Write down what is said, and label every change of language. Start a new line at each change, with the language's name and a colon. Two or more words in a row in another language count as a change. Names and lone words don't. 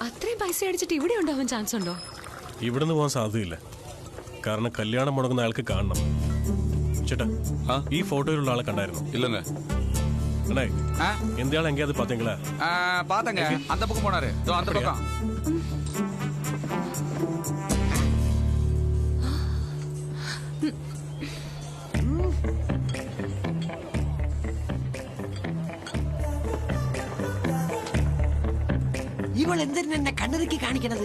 Malayalam: അത്രയും പൈസ അടിച്ചിട്ട് ഇവിടെ ഉണ്ടാവാൻ ചാൻസ് ഉണ്ടോ? ഇവിടുന്ന് പോകാൻ സാധ്യതയില്ല. കാരണം കല്യാണം മുടങ്ങുന്ന ആൾക്ക് കാണണം. ചേട്ടാ, ഈ ഫോട്ടോയിലുള്ള ആളെ കണ്ടായിരുന്നു?
Tamil: இல்லங்க. அண்ணே, இந்த ஆள் எங்கேயாவது பாத்தீங்களா? பாத்தங்க. அந்த பக்கம் போனாரு. அந்த பக்கம்.
Malayalam: ഇവൾ എന്തിനെ കണ്ണിറുക്കി കാണിക്കണത്?